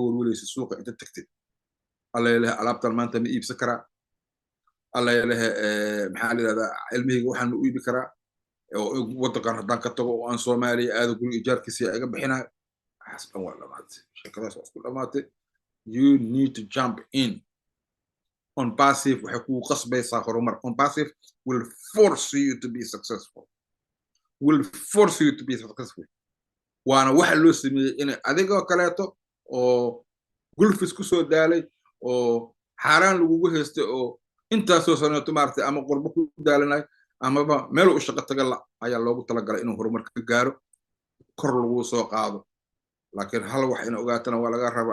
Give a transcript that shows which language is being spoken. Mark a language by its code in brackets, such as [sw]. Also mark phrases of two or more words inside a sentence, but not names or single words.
[so] welwelaysa suuqa inta tagtid alla ilaha alaabtan maanta ma iibsan karaa alla ilaha maxaa la yidhahdaa cilmihayga waxaan u iibi karaa oo waddankan haddaan ka tago oo aan Soomaaliya aado guriga ijaarkiisa iga bixinayo waxaas dhan waa dhamaatay shirkadaas waa isku dhamaatay [en] you need to jump in on passive [so] waxay kugu qasbaysaa horumar [en] on passive will force you to be successful [so] waana waxa loo sameeyey inay adigoo kaleeto oo gulfis ku soo daalay oo xaaraan lagugu haystay oo intaasoo saneeto maaragtay ama qurbo ku daalanay amaba meel u shaqo taga la ayaa loogu talagalay inuu horumar ka gaaro kor lagu soo qaado laakiin hal wax in ogaatana waa laga rabaa